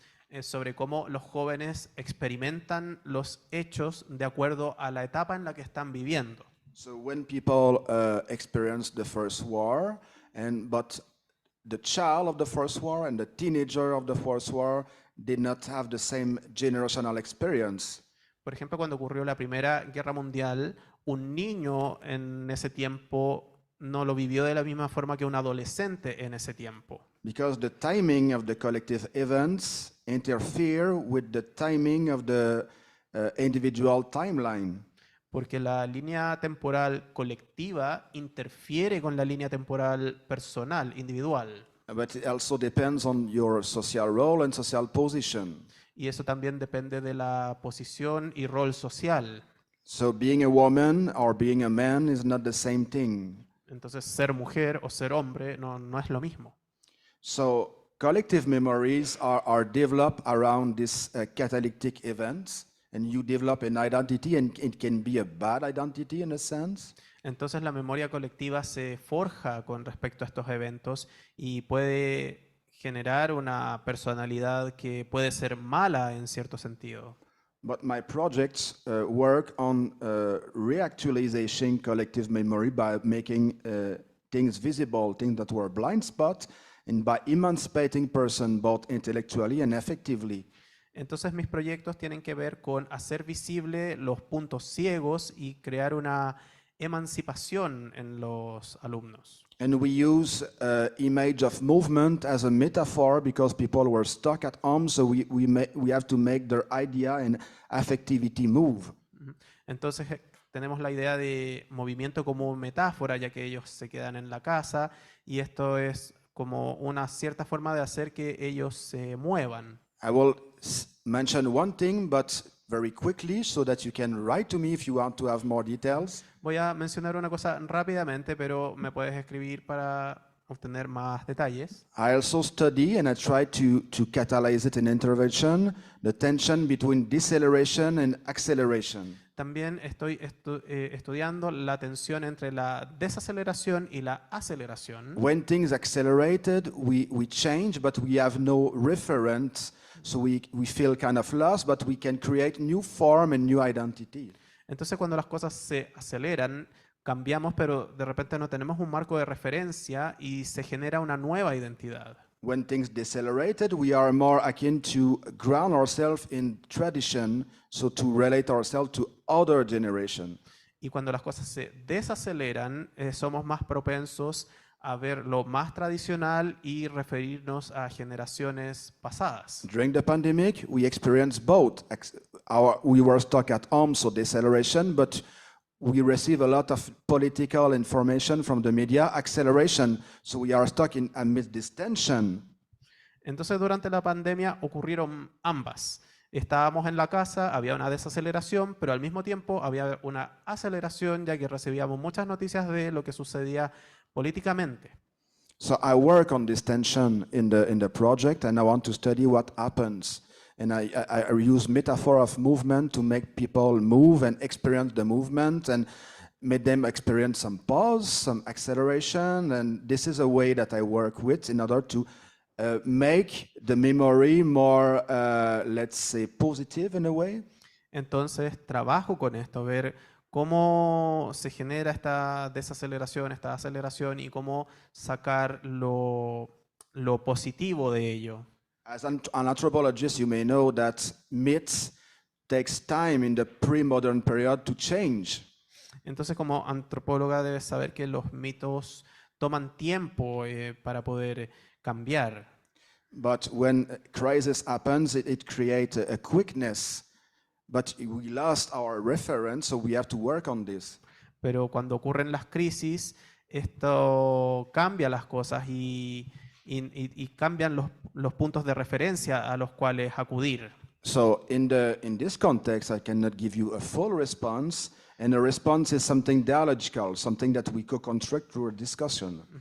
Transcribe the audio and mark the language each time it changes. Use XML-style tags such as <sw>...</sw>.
<es>Es sobre cómo los jóvenes experimentan los hechos de acuerdo a la etapa en la que están viviendo.</es> <en>So when people experience the first war, but the child of the first war and the teenager of the first war did not have the same generational experience.</en> <es>Por ejemplo, cuando ocurrió la Primera Guerra Mundial, un niño en ese tiempo no lo vivió de la misma forma que un adolescente en ese tiempo.</es> <en>Because the timing of the collective events interfere with the timing of the individual timeline.</en> <es>Porque la línea temporal colectiva interfiere con la línea temporal personal, individual.</es> <en>But it also depends on your social role and social position.</en> <es>Y eso también depende de la posición y rol social.</es> <en>So being a woman or being a man is not the same thing.</en> <es>Entonces, ser mujer o ser hombre no es lo mismo.</es> <en>So collective memories are developed around these catalytic events, and you develop an identity, and it can be a bad identity in a sense.</en> <es>Entonces, la memoria colectiva se forja con respecto a estos eventos y puede generar una personalidad que puede ser mala en cierto sentido.</es> <en>But my projects work on reactualization collective memory by making things visible, things that were blind spots, and by emancipating person both intellectually and effectively.</en> <es>Entonces mis proyectos tienen que ver con hacer visible los puntos ciegos y crear una emancipación en los alumnos.</es> <en>And we use image of movement as a metaphor because people were stuck at home, so we have to make their idea and affectivity move.</en> <es>Entonces tenemos la idea de movimiento como metáfora, ya que ellos se quedan en la casa, y esto es como una cierta forma de hacer que ellos se muevan.</es> <en>I will mention one thing, but very quickly, so that you can write to me if you want to have more details.</en> <es>Voy a mencionar una cosa rápidamente, pero me puedes escribir para obtener más detalles.</es> <en>I also study, and I try to catalyze it in intervention, the tension between deceleration and acceleration.</en> <es>También estoy estudiando la tensión entre la desaceleración y la aceleración.</es> <en>When things accelerated, we change, but we have no reference, so we feel kind of lost, but we can create new form and new identity.</en> <es>Entonces, cuando las cosas se aceleran, cambiamos, pero de repente no tenemos un marco de referencia y se genera una nueva identidad.</es> <en>When things decelerated, we are more akin to ground ourselves in tradition, so to relate ourselves to other generation.</en> <es>Y cuando las cosas se desaceleran, somos más propensos a ver lo más tradicional y referirnos a generaciones pasadas.</es> <en>During the pandemic, we experienced both. We were stuck at home, so deceleration, but we receive a lot of political information from the media, acceleration, so we are stuck amidst this tension.</en> <es>Entonces, durante la pandemia ocurrieron ambas. Estábamos en la casa, había una desaceleración, pero al mismo tiempo había una aceleración, ya que recibíamos muchas noticias de lo que sucedía políticamente.</es> <en>So I work on this tension in the project, and I want to study what happens. And I use metaphor of movement to make people move and experience the movement and make them experience some pause, some acceleration. And this is a way that I work with in order to make the memory more, let's say, positive in a way.</en> <es>Entonces trabajo con esto, ver cómo se genera esta desaceleración, esta aceleración y cómo sacar lo positivo de ello.</es> <en>As an anthropologist, you may know that myths takes time in the pre-modern period to change.</en> <es>Entonces, como antropóloga debes saber que los mitos toman tiempo para poder cambiar.</es> <en>But when a crisis happens, it creates a quickness. But we lost our reference, so we have to work on this.</en> <es>Pero cuando ocurren las crisis, esto cambia las cosas y cambian los puntos de referencia a los cuales acudir.</es> <en>So in this context, I cannot give you a full response, and a response is something dialogical, something that we co-construct through a discussion.</en>